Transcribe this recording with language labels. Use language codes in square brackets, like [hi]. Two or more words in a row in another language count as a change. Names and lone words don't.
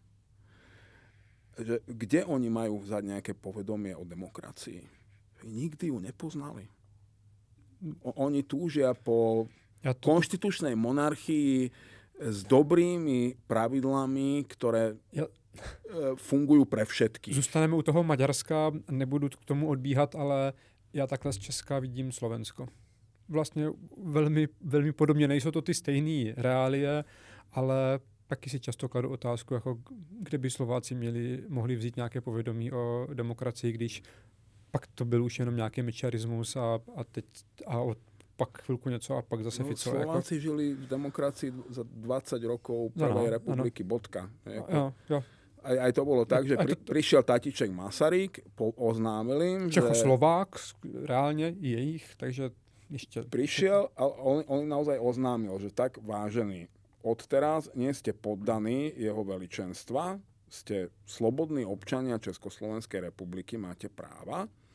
[sk] Že kde oni majú vzať nejaké povedomie o demokracii? Nikdy ju nepoznali. Oni túžia po konštitučnej monarchii s dobrými pravidlami, ktoré fungujú pre všetkých. [cs] Zůstaneme u toho Maďarska, nebudu k tomu odbíhat, ale já takhle z Česka vidím Slovensko. Vlastně velmi, velmi podobně, nejsou to ty stejné reálie, ale taky si často kladu otázku, jako kde by Slováci mohli vzít nějaké povědomí o demokracii, když pak to byl už jenom nějaký mečiarismus a pak chvilku něco a pak zase Fico. [sk] Slováci žili v demokracii za 20 rokov Prvej republiky, bodka. Jo. Aj to bolo tak, že prišiel tatiček Masaryk, oznámil im, Čechoslovák, reálne jejich, takže ešte... Prišiel a on naozaj oznámil, že tak vážený, odteraz nie ste poddaní jeho veličenstva, ste slobodní občania Československej republiky, máte práva.